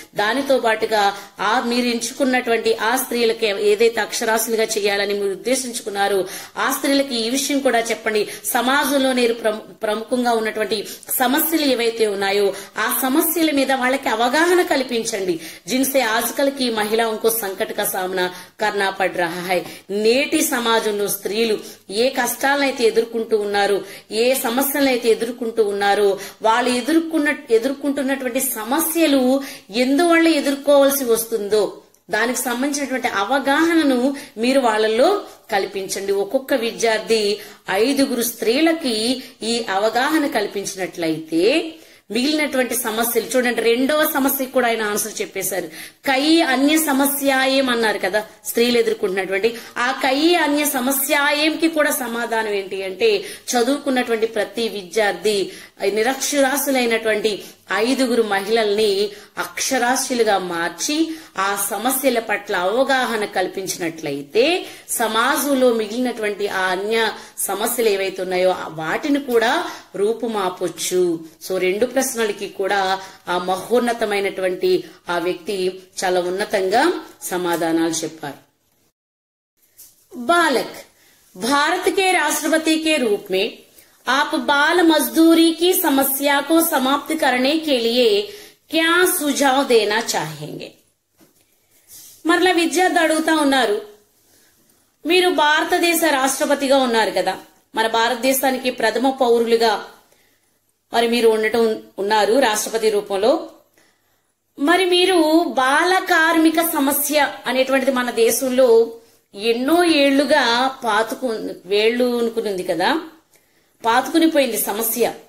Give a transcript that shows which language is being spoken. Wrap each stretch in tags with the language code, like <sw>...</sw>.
<te>దానితో పాటుగా మీరు ఎంచుకున్నటువంటి ఆ స్త్రీలకి ఏదైతే అక్షరాస్యులుగా చేయాలని మీరు ఉద్దేశించుకున్నారో ఆ స్త్రీలకి ఈ విషయం కూడా చెప్పండి. సమాజంలో ప్రముఖంగా ఉన్నటువంటి సమస్యలు ఏవైతే ఉన్నాయో ఆ సమస్యల మీద వాళ్ళకి అవగాహన కల్పించండి.</te> <hi>జిన్సే ఆజ్కల్ కి మహిళాओं को संकट का सामना करना पड़ रहा है.</hi> <te>నేటి సమాజంలో స్త్రీలు ఏ కష్టాలనైతే ఎదుర్కొంటూ ఉన్నారు, ఏ సమస్యలనైతే ఎదుర్కొంటూ ఉన్నారో వాళ్ళు ఎదుర్కొంటున్నటువంటి సమస్యలు ఎందువల్ల ఎదుర్కోవాల్సి వస్తుందో దానికి సంబంధించినటువంటి అవగాహనను మీరు వాళ్ళల్లో కల్పించండి. ఒక్కొక్క విద్యార్థి 5 స్త్రీలకి ఈ అవగాహన కల్పించినట్లయితే మిగిలినటువంటి సమస్యలు చూడండి, రెండవ సమస్యకు కూడా ఆయన ఆన్సర్ చెప్పేశారు.</te> <hi>కయి అన్య సమస్యాయేం</hi> <te>అన్నారు కదా, స్త్రీలు ఎదుర్కొంటున్నటువంటి ఆ కయి అన్య సమస్యాయేంకి కూడా సమాధానం ఏంటి అంటే, చదువుకున్నటువంటి ప్రతి విద్యార్థి నిరక్షరాస్యులైనటువంటి 5 మహిళల్ని అక్షరాస్యులుగా మార్చి ఆ సమస్యల పట్ల అవగాహన కల్పించినట్లయితే సమాజంలో మిగిలినటువంటి ఆ అన్య సమస్యలు ఏవైతే ఉన్నాయో వాటిని కూడా రూపుమాపొచ్చు. సో 2 ప్రశ్నలకి కూడా ఆ మహోన్నతమైనటువంటి ఆ వ్యక్తి చాలా ఉన్నతంగా సమాధానాలు చెప్పారు.</te> <hi>बालक, भारत के राष्ट्रपति के रूप में आप बाल मजदूरी की समस्या को समाप्त करने के लिए क्या सुझाव देना चाहेंगे?</hi> <te>మరలా విద్యార్థి అడుగుతా ఉన్నారు, మీరు భారతదేశ రాష్ట్రపతిగా ఉన్నారు కదా, మన భారతదేశానికి ప్రథమ పౌరులుగా మరి మీరు ఉన్నారు రాష్ట్రపతి రూపంలో. మరి మీరు బాల కార్మిక సమస్య అనేటువంటిది మన దేశంలో ఎన్నో ఏళ్లుగా వేళ్లునుకునింది కదా, పాతుకునిపోయింది సమస్య.</te>